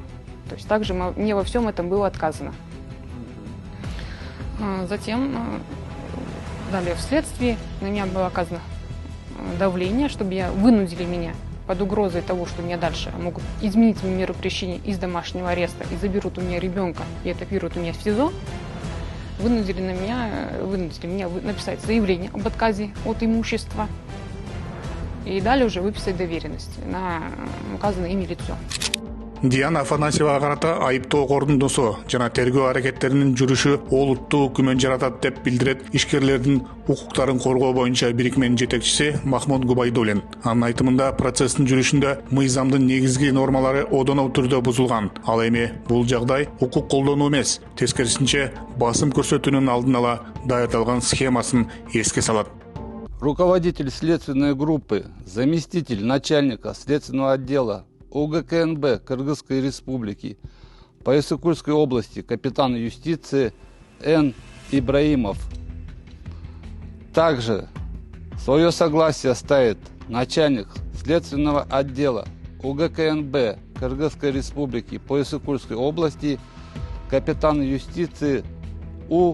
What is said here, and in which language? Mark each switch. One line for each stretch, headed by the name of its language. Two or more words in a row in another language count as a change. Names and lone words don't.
Russian: То есть также мне во всем этом было отказано. Затем, далее в следствии на меня было оказано давление, чтобы вынудили меня под угрозой того, что меня дальше могут изменить меру пресечения из домашнего ареста и заберут у меня ребенка и этапируют у меня в СИЗО, вынудили меня написать заявление об отказе от имущества и далее уже выписать доверенность на указанное ими лицо.
Kyrgyz: Диана Афанасьевага карата айыптоо кордондосу жана тергөө аракеттеринин жүрүшү олуттуу күмөн жаратат деп билдирет ишкерлердин укуктарын коргоо боюнча бирикменин жетекчиси Махмут Губайдуллин. Анын айтымында процесстин жүрүшүндө мыйзамдын негизги нормалары одоно түрдө бузулган. Ал эми бул жагдай укук колдонуу эмес, тескерисинче басым көрсөтүүнүн алдын ала даярдалган схемасын эске салат.
Russian: Руководитель следственной группы, заместитель начальника следственного отдела УГКНБ Кыргызской Республики по Иссыкульской области капитан юстиции Н. Ибраимов. Также свое согласие ставит начальник следственного отдела УГКНБ Кыргызской Республики по Иссыкульской области капитан юстиции У.